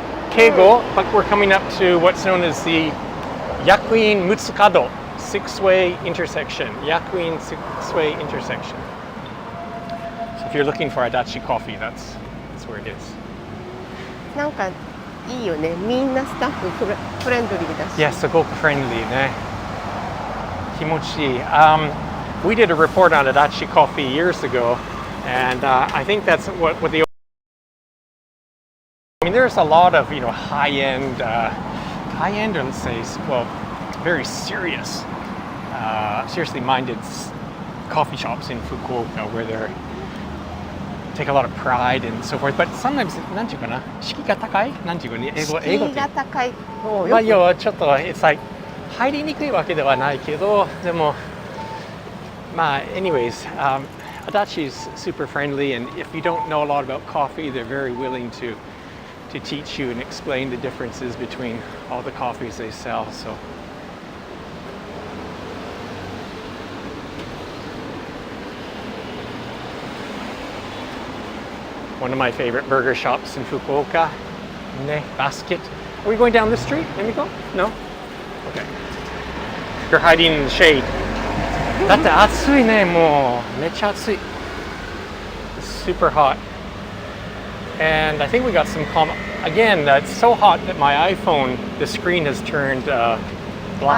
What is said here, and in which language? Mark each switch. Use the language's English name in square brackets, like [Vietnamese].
[English] Kego, but we're coming up to what's known as the Yakuin Mutsukado 6-way intersection. Yakuin 6-way intersection. So if you're looking for Adachi coffee, that's where it is. [Japanese] なんかいいよね。みんなスタッフフレンドリーだし。 [English] Yeah, [Japanese] すごく friendly ね。気持ちいい。 [English] We did a report on Adachi coffee years ago, and I think that's what the. I mean, there's a lot of high-end, or let's say, well, very seriously minded coffee shops in Fukuoka where they take a lot of pride and so forth. But sometimes, [Japanese] なんていうかな、敷居が高い？なんていうかね、敷居が高い。まあ要はちょっと [English] it's like [Japanese] 入りにくいわけではないけど、でもまあ [English] anyways, Adachi is super friendly, and if you don't know a lot about coffee, they're very willing to teach you and explain the differences between all the coffees they sell. So one of my favorite burger shops in Fukuoka, Ne Basket. Are we going down this street, Emiko? No? Okay. You're hiding in the shade. [Japanese] だって暑いね、もうめっちゃ暑い。 [English] Super hot. And I think we got some again, it's so hot that my iPhone, the screen has turned black.